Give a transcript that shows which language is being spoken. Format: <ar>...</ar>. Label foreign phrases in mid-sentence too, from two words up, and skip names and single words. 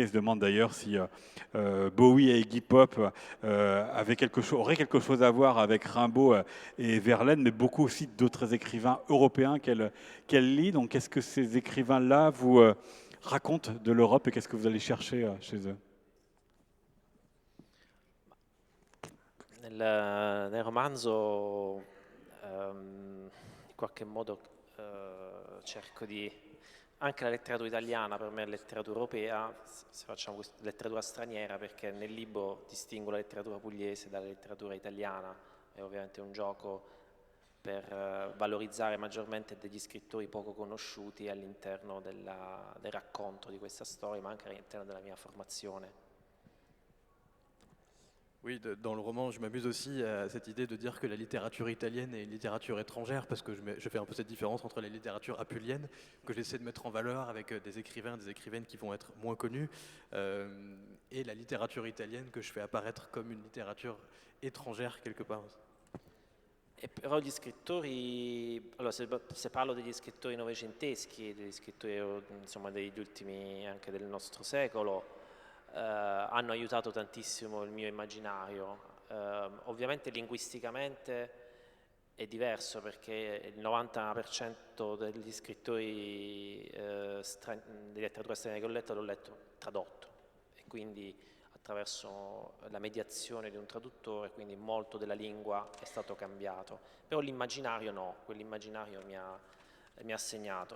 <fr>Elle se demande d'ailleurs si Bowie et Iggy Pop auraient quelque chose à voir avec Rimbaud et Verlaine, mais beaucoup aussi d'autres écrivains européens qu'elle lit. Donc qu'est-ce que ces écrivains-là vous racontent de l'Europe et qu'est-ce que vous allez chercher chez eux?</fr> <it>Nel romanzo in qualche modo cerco di... Anche la letteratura italiana per me è letteratura europea, se facciamo letteratura straniera, perché nel libro distingo la letteratura pugliese dalla letteratura italiana, è ovviamente un gioco per valorizzare maggiormente degli scrittori poco conosciuti all'interno del racconto di questa storia, ma anche all'interno della mia formazione.</it> <fr>Oui, dans le roman, je m'amuse aussi à cette idée de dire que la littérature italienne est une littérature étrangère, parce que je fais un peu cette différence entre la littérature apulienne, que j'essaie de mettre en valeur avec des écrivains, des écrivaines qui vont être moins connus, et la littérature italienne que je fais apparaître comme une littérature étrangère quelque part.</fr> <it>E però gli scrittori, allora se parlo degli scrittori novecenteschi, degli scrittori insomma degli ultimi anche del nostro secolo, hanno aiutato tantissimo il mio immaginario. Ovviamente linguisticamente è diverso perché il 90% degli scrittori di letteratura straniera che l'ho letto tradotto e quindi attraverso la mediazione di un traduttore, quindi molto della lingua è stato cambiato, però l'immaginario no, quell'immaginario mi ha segnato.</it>